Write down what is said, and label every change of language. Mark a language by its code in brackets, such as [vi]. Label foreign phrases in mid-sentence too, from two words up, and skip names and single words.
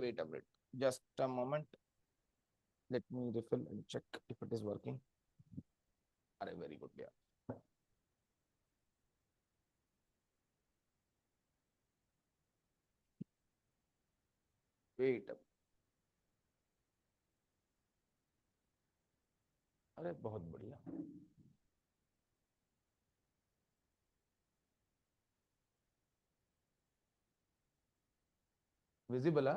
[en] Wait a minute. Just a moment. Let me refill and check if it is working. Very good. Yeah. Wait. [hi] अरे बहुत बढ़िया. [en] Visible, huh?